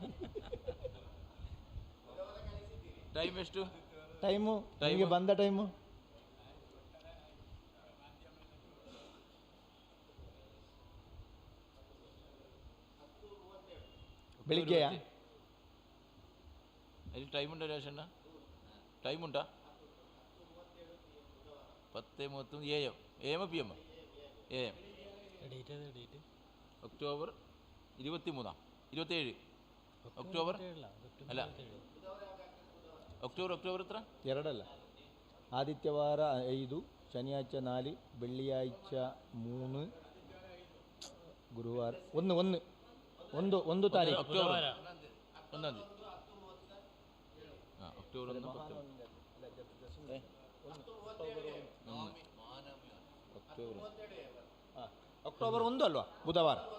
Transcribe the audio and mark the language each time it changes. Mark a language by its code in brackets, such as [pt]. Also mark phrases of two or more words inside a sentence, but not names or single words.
[kn] ಟೈಮ್ ಎಷ್ಟು? ಟೈಮು ನಿಮಗೆ ಬಂದ ಟೈಮು ಬೆಳಿಗ್ಗೆಯಾ? [ml] അതിൽ ടൈമുണ്ടോ രാജേഷണ്ണ? ടൈമുണ്ടാ? [en] 10:30 AM. AM PM? AM. [ml] ഒക്ടോബർ 27 ഒക്ടോബർ അല്ല, ഒക്ടോബർ എത്ര? [kn] 2 ಅಲ್ಲ. ಆದಿತ್ಯವಾರ 5, ಶನಿಯಾഴ്ച 4, ಬೆಳ್ಳಿಯಾഴ്ച 3, ಗುರುವಾರ 1 ತಾರೀಕು. [ml] ഒക്ടോബർ 1. ഒക്ടോബർ 1. [kn] ಅಕ್ಟೋಬರ್ 1 ಅಲ್ವಾ? ಬುಧವಾರ.